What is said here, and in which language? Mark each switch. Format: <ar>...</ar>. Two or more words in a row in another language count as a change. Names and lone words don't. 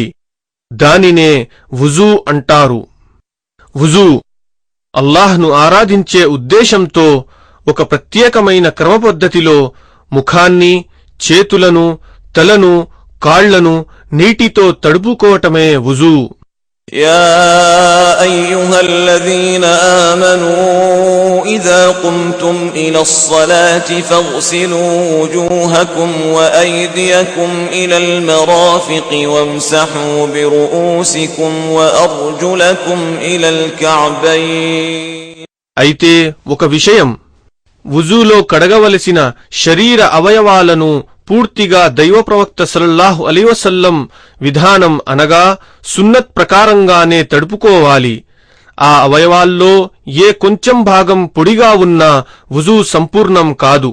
<te>దానినే వుజూ అంటారు. వుజూ అల్లాహ్ను ఆరాధించే ఉద్దేశంతో ఒక ప్రత్యేకమైన క్రమపద్ధతిలో ముఖాన్ని, చేతులను, తలను, కాళ్లను నీటితో తడుపుకోవటమే వుజూ.</te> <ar>يا أيها الذين آمنوا إذا قمتم إلى الصلاة فاغسلوا وجوهكم وأيديكم إلى المرافق وامسحوا برؤوسكم وأرجلكم إلى الكعبين.</ar> <te>అయితే ఒక విషయం, వుజూలో కడగవలసిన శరీర అవయవాలను పూర్తిగా దైవ ప్రవక్త</te> <ar>صلى الله عليه وسلم</ar> <te>విధానం అనగా సున్నత్ ప్రకారంగానే తడుపుకోవాలి. ఆ అవయవాల్లో ఏ కొంచెం భాగం పొడిగా ఉన్నా వుజూ సంపూర్ణం కాదు.</te>